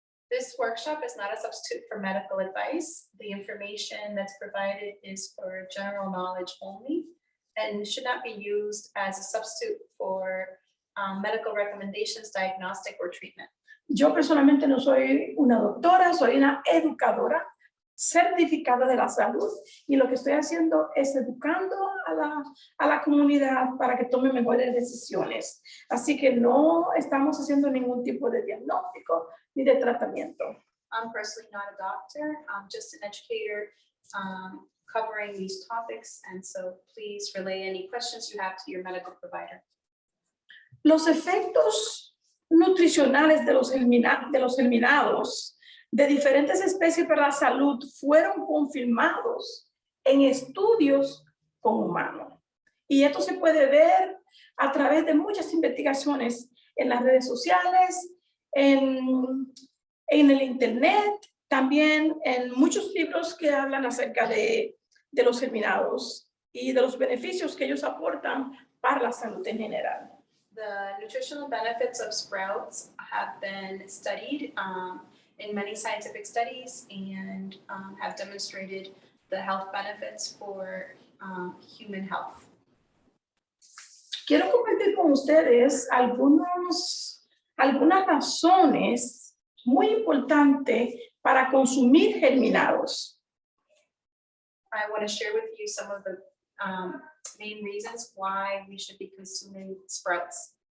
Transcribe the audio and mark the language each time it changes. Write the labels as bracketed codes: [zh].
[en] This workshop is not a substitute for medical advice. The information that's provided is for general knowledge only and should not be used as a substitute for medical recommendations, diagnostic, or treatment. [es] Yo personalmente no soy una doctora, soy una educadora certificada de la salud y lo que estoy haciendo es educando a la comunidad para que tome mejores decisiones. Así que no estamos haciendo ningún tipo de diagnóstico ni de tratamiento. [en] I'm personally not a doctor. I'm just an educator covering these topics, and so please relay any questions you have to your medical provider. [es] Los efectos nutricionales de los germinados de diferentes especies para la salud fueron confirmados en estudios con humanos. Y esto se puede ver a través de muchas investigaciones en las redes sociales, en el internet, también en muchos libros que hablan acerca de de los germinados y de los beneficios que ellos aportan para la salud en general. [en] The nutritional benefits of sprouts have been studied in many scientific studies and have demonstrated the health benefits for human health. [es] Quiero compartir con ustedes algunas razones muy importantes para consumir germinados. [en] I want to share with you some of the main reasons why we should be consuming sprouts.